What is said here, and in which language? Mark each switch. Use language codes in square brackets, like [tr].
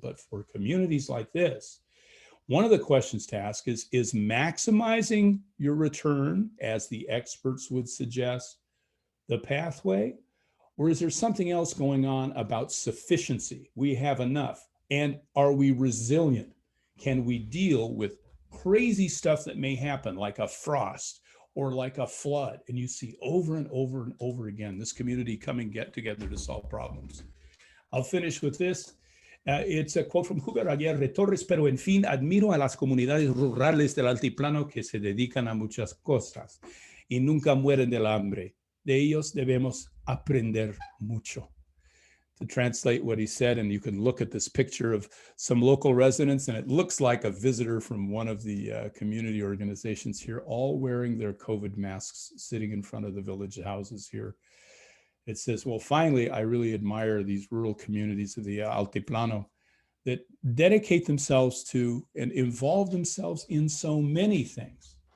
[en] But for communities like this, one of the questions to ask is maximizing your return, as the experts would suggest, the pathway, or is there something else going on about sufficiency? We have enough. And are we resilient? Can we deal with crazy stuff that may happen, like a frost or like a flood? And you see over and over and over again, this community get together to solve problems. I'll finish with this. It's a quote from Hugo Aguirre Torres, [es] pero en fin, admiro a las comunidades rurales del altiplano que se dedican a muchas cosas y nunca mueren del hambre. De ellos debemos aprender mucho. [en] To translate what he said, and you can look at this picture of some local residents, and it looks like a visitor from one of the community organizations here, all wearing their COVID masks, sitting in front of the village houses here. It says, well, finally, I really admire these rural communities of the Altiplano that dedicate themselves to and involve themselves in so many things.